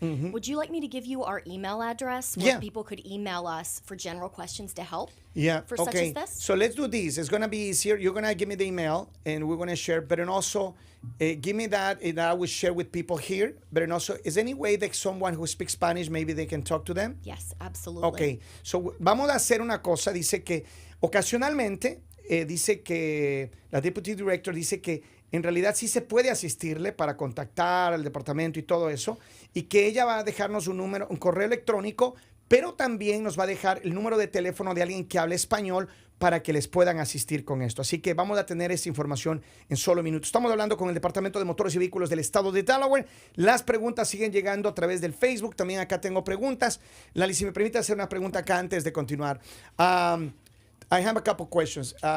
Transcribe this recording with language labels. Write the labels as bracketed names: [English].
[English] Would you like me to give you our email address where people could email us for general questions to help? Yeah. for such Okay. as this. So let's do this. It's gonna be easier. You're gonna give me the email, and we're gonna share. But then also, give me that, and I will share with people here. But then also, is there any way that someone who speaks Spanish maybe they can talk to them? Yes, absolutely. [Spanish] Ok, so vamos a hacer una cosa. Dice que ocasionalmente, dice que la Deputy Director dice que en realidad sí se puede asistirle para contactar al departamento y todo eso, y que ella va a dejarnos un número, un correo electrónico, pero también nos va a dejar el número de teléfono de alguien que hable español para que les puedan asistir con esto. Así que vamos a tener esa información en solo minutos. Estamos hablando con el Departamento de Motores y Vehículos del Estado de Delaware. Las preguntas siguen llegando a través del Facebook. También acá tengo preguntas. Lali, si me permite hacer una pregunta acá antes de continuar. [English] I have a couple questions.